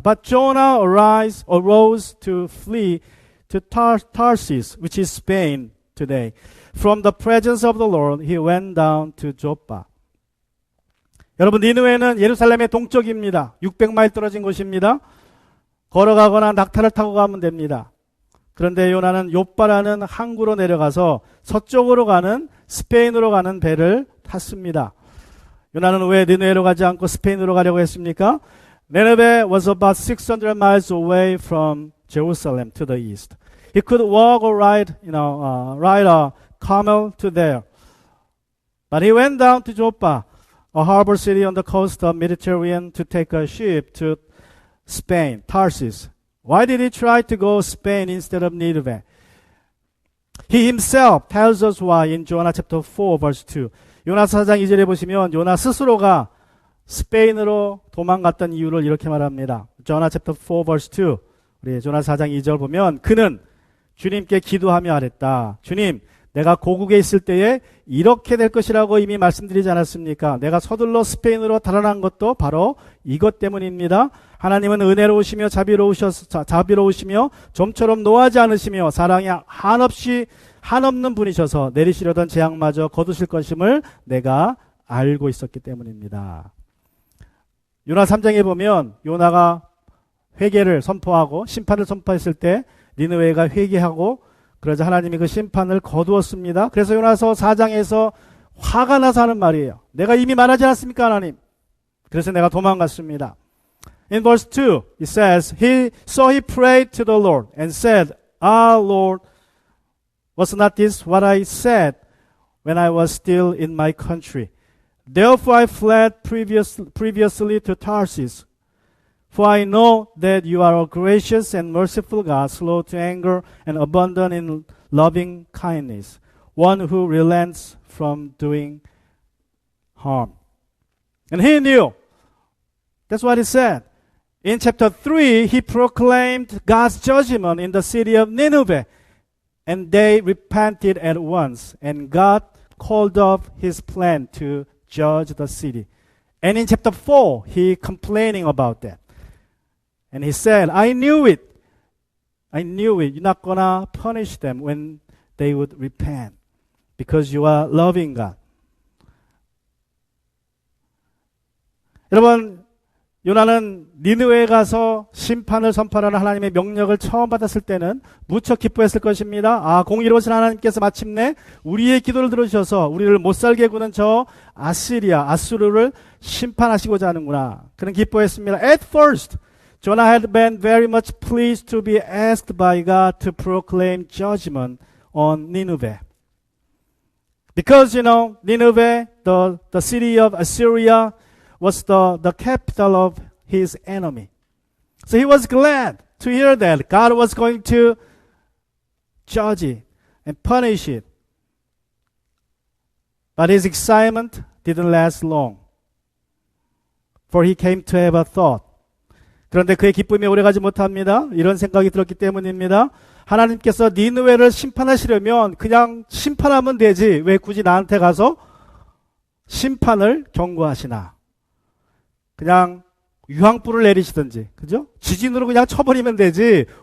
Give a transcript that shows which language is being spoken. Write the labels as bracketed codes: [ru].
[en] But Jonah arose to flee to Tarsus, which is Spain today. From the presence of the Lord, he went down to Joppa. [ko] 여러분, 니느웨는 예루살렘의 동쪽입니다. 600마일 떨어진 곳입니다. 걸어가거나 낙타를 타고 가면 됩니다. 그런데 요나는 욥바라는 항구로 내려가서 서쪽으로 가는 스페인으로 가는 배를 탔습니다. 요나는 왜 니느웨로 가지 않고 스페인으로 가려고 했습니까? [en] Nineveh was about 600 miles away from Jerusalem to the east. He could walk or ride a camel to there. But he went down to Joppa, a harbor city on the coast of Mediterranean, to take a ship to Spain, Tarsus. Why did he try to go Spain instead of Nineveh? He himself tells us why in Jonah chapter 4 verse 2. [ko] 요나서 4장 2절에 보시면 요나 스스로가 스페인으로 도망갔던 이유를 이렇게 말합니다. [en] Jonah chapter 4 verse 2. [ko] 우리 요나 4장 2절 보면 그는 주님께 기도하며 아랬다. 주님, 내가 고국에 있을 때에 이렇게 될 것이라고 이미 말씀드리지 않았습니까? 내가 서둘러 스페인으로 달아난 것도 바로 이것 때문입니다. 하나님은 은혜로우시며 자비로우시며 좀처럼 노하지 않으시며 사랑이 한없는 분이셔서 내리시려던 재앙마저 거두실 것임을 내가 알고 있었기 때문입니다. 요나 3장에 보면 요나가 회개를 선포하고 심판을 선포했을 때 니느웨가 회개하고 그러자 하나님이 그 심판을 거두었습니다. 그래서 요나서 4장에서 화가 나서 하는 말이에요. 내가 이미 말하지 않았습니까, 하나님? 그래서 내가 도망갔습니다. [en] In verse 2, it says, So he prayed to the Lord and said, Ah, Lord, was not this what I said when I was still in my country? Therefore I fled previously to Tarsus. For I know that you are a gracious and merciful God, slow to anger and abundant in loving kindness, one who relents from doing harm. And he knew. That's what he said. In chapter 3, he proclaimed God's judgment in the city of Nineveh, and they repented at once, and God called off his plan to judge the city. And in chapter 4, he complaining about that. And he said, I knew it. You're not going to punish them when they would repent because you are loving God. [ko] 여러분, 요나는 니느웨에 가서 심판을 선포하는 하나님의 명령을 처음 받았을 때는 무척 기뻐했을 것입니다. 공의로우신 하나님께서 마침내 우리의 기도를 들어주셔서 우리를 못살게 구는 저 아수르를 심판하시고자 하는구나. 그는 기뻐했습니다. [en] At first, Jonah had been very much pleased to be asked by God to proclaim judgment on Nineveh. Because, Nineveh, the city of Assyria, was the capital of his enemy. So he was glad to hear that God was going to judge it and punish it. But his excitement didn't last long. For he came to have a thought. [ko] 그런데 그의 기쁨이 오래가지 못합니다. 이런 생각이 들었기 때문입니다. 하나님께서 니느웨를 심판하시려면 그냥 심판하면 되지. 왜 굳이 나한테 가서 심판을 경고하시나? 그냥 유황불을 내리시든지, 그죠? 지진으로 그냥 쳐버리면 되지.